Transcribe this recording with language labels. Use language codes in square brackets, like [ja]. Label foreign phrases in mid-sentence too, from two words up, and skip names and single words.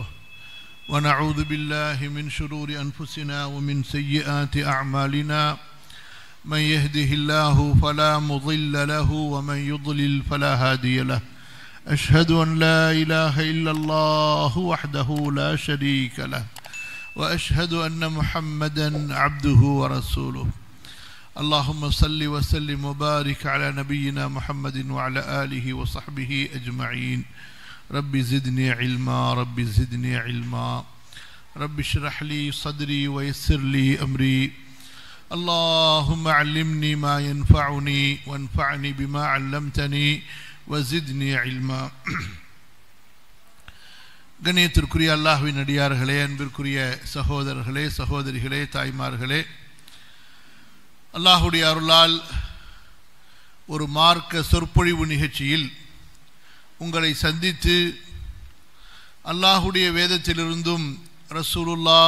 [ar] ونعوذ بالله من شرور أنفسنا ومن سيئات أعمالنا من يهده الله فلا مضل له ومن يضلل فلا هادي له أشهد أن لا إله إلا الله وحده لا شريك له وأشهد أن محمدا عبده ورسوله اللهم صل وسلم وبارك على نبينا محمد وعلى آله وصحبه أجمعين. رب زدني علما رب زدني علما رب اشرح لي صدري ويسر لي أمري اللهم علمني ما ينفعني وانفعني بما علمتني وزدني علما. [ta] கண்ணியத்திற்குரிய அல்லாஹ்வின் அடியார்களே, அன்பிற்குரிய சகோதரர்களே, சகோதரிகளே, தாய்மார்களே, அல்லாஹுடைய அருளால் ஒரு மார்க்க சொற்பொழிவு நிகழ்ச்சியில் உங்களை சந்தித்து அல்லாஹுடைய வேதத்திலிருந்தும் ரசூலுல்லாஹ்